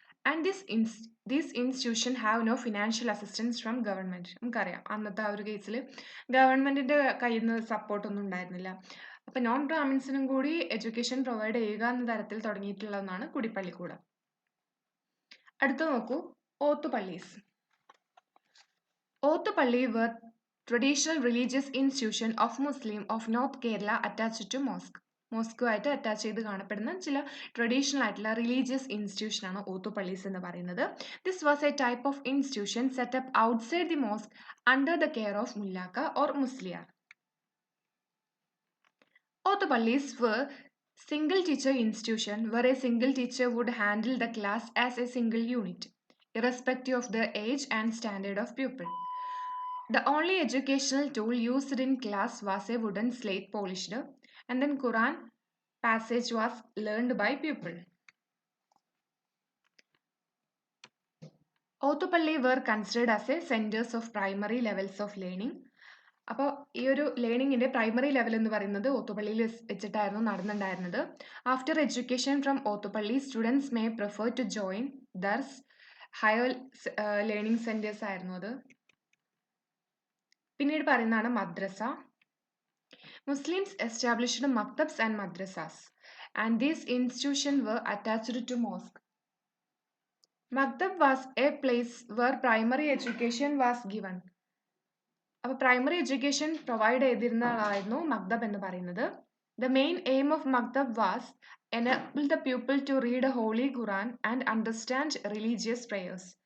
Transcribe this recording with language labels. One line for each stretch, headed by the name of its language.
English: And this institution have no financial assistance from government.
Malayalam: നമുക്കറിയാം അന്നത്തെ ആ ഒരു കേസിൽ ഗവൺമെൻറ്റിൻ്റെ കയ്യിൽ നിന്ന് സപ്പോർട്ടൊന്നും ഉണ്ടായിരുന്നില്ല. അപ്പം നോൺ ബ്രാഹ്മിൻസിനും കൂടി എഡ്യൂക്കേഷൻ പ്രൊവൈഡ് ചെയ്യുക എന്ന തരത്തിൽ തുടങ്ങിയിട്ടുള്ള ഒന്നാണ് കുടിപ്പള്ളിക്കൂടം. അടുത്ത നോക്കൂ, ഓത്തുപള്ളീസ്.
English: ഓത്തുപള്ളി were traditional religious institution of Muslim of North Kerala attached to mosque.
Malayalam: മോസ്കുമായിട്ട് attach ചെയ്ത് കാണപ്പെടുന്ന ചില ട്രഡീഷണൽ ആയിട്ടുള്ള റിലീജിയസ് ഇൻസ്റ്റിറ്റ്യൂഷൻ ആണ് ഓത്തുപള്ളീസ് എന്ന് പറയുന്നത്.
English: This was a type of institution setup outside the mosque under the care of മുല്ലാക്ക or മുസ്ലിയാർ. ഓത്തുപള്ളീസ് were single teacher institution where a single teacher would handle the class as a single unit, irrespective of the age and standard of pupil. The only educational tool used in class was a wooden slate polished, and then Quran passage was learned by pupil. Othupalli were considered as a centers of primary levels of learning.
Malayalam: അപ്പോൾ ഈ ഒരു ലേണിങ്ങിൻ്റെ primary level എന്ന് പറയുന്നത് ഓത്തുപള്ളിയിൽ വെച്ചിട്ടായിരുന്നു നടന്നിട്ടുണ്ടായിരുന്നത്.
English: after education from ഓത്തുപള്ളി students may prefer to join ദർസ് higher learning centres
Malayalam: ആയിരുന്നു അത്. പിന്നീട് പറയുന്നതാണ് മദ്രസ.
English: Muslims established maktabs and madrasas, and these institutions were attached to mosque. Maktab was a place where primary education was given.
Malayalam: അപ്പോൾ primary education provide ചെയ്തിരുന്ന ആളായിരുന്നു മക്തബ് എന്ന് പറയുന്നത്.
English: The main aim of മക്തബ് was enable the pupil to read a holy Quran and understand religious prayers.